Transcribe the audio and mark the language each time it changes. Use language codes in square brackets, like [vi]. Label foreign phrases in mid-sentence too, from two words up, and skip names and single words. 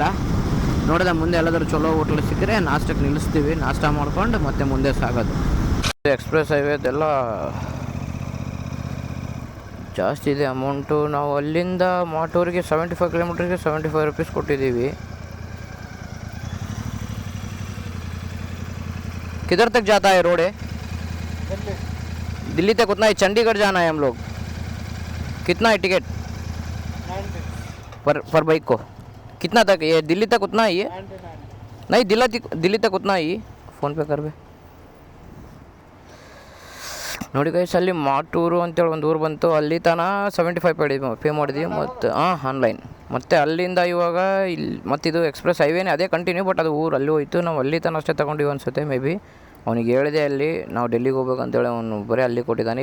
[kn] ನೋಡಿದ ಮುಂದೆ ಎಲ್ಲಾದರೂ ಚಲೋ ಹೋಟ್ಲ್ ಸಿಕ್ಕರೆ ನಾಷ್ಟಕ್ಕೆ ನಿಲ್ಲಿಸ್ತೀವಿ, ನಾಷ್ಟ ಮಾಡ್ಕೊಂಡು ಮತ್ತೆ ಮುಂದೆ ಸಾಗೋದು. [en] express highway [kn] ಜಾಸ್ತಿ ಇದೆ ಅಮೌಂಟು. ನಾವು ಅಲ್ಲಿಂದ ಮಾಟೂರಿಗೆ 75 ಕಿಲೋಮೀಟ್ರಿಗೆ 75 ರೂಪೀಸ್ ಕೊಟ್ಟಿದ್ದೀವಿ. [hi] किधर तक जाता है रोड है? दिल्ली तक उतना ही. चंडीगढ़ जाना है हम लोग. कितना है टिकट पर बाइक को? कितना तक? ये दिल्ली तक उतना ही है? नहीं, दिल्ली तक उतना ही. फ़ोन पे कर बे. [kn] ನೋಡಿ ಗೈಸ್, ಅಲ್ಲಿ ಮಾಟೂರು ಅಂತೇಳಿ ಒಂದು ಊರು ಬಂತು. ಅಲ್ಲಿ ತನಕ 75 ಪೇ ಮಾಡಿದ್ವಿ ಮತ್ತು ಆನ್ಲೈನ್. ಮತ್ತು ಅಲ್ಲಿಂದ ಇವಾಗ ಇಲ್ಲಿ ಮತ್ತಿದು [en] express highway, [kn] ಅದೇ ಕಂಟಿನ್ಯೂ. ಬಟ್ ಅದು ಊರು ಅಲ್ಲಿ ಹೋಯ್ತು. ನಾವು ಅಲ್ಲಿ ತನಕ ಅಷ್ಟೇ ತೊಗೊಂಡಿವಿ ಅನಿಸುತ್ತೆ [en] may be. [kn] ಅವನಿಗೆ ಹೇಳಿದೆ ಅಲ್ಲಿ ನಾವು ಡೆಲ್ಲಿಗೆ ಹೋಗ್ಬೇಕಂತೇಳಿ, ಅವನು ಬರೀ ಅಲ್ಲಿ ಕೊಟ್ಟಿದ್ದಾನೆ.